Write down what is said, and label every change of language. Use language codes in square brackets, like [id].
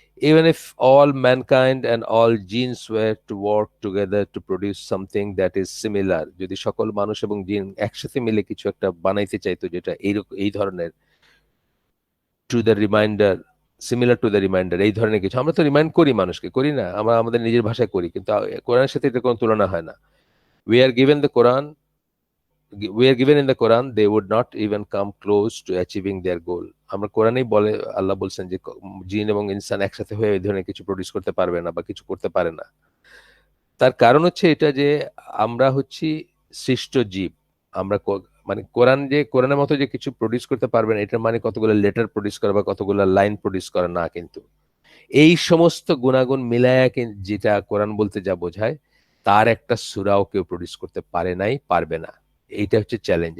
[en] Even if all mankind and all genes were to work together to produce something that is similar, [bn] যদি সকল মানুষ এবং জিন একসাথে মিলে কিছু একটা বানাইতে চাইতো যেটা এই ধরনের, [en] to the reminder, similar to the reminder, [bn] এই ধরনের কিছু, আমরা তো রিমাইন্ড করি মানুষকে, করি না? আমরা আমাদের নিজের ভাষায় করি, কিন্তু কোরআনের সাথে এটা কোনো তুলনা হয় না। [en] we are given the Quran we are given in the Quran, they would not even come close to achieving their goal. [bn] আমরা কোরআনেই বলে, আল্লাহ বলছেন যে জিন এবং ইনসান একসাথে হয়ে এই ধরনের কিছু প্রডিউস করতে পারবে না বা কিছু করতে পারে না। তার কারণ হচ্ছে এটা যে আমরা হচ্ছি সৃষ্ট জীব। আমরা মানে কোরআনের মতো যে কিছু প্রডিউস করতে পারবে না, এটার মানে কতগুলো লেটার প্রডিউস করা বা কতগুলো লাইন প্রডিউস করা না, কিন্তু এই সমস্ত গুণাগুণ মিলায়া যেটা কোরআন বলতে যা বোঝায়, তার একটা সূরাও কেউ প্রডিউস করতে পারে নাই, পারবে না। এইটা হচ্ছে চ্যালেঞ্জ।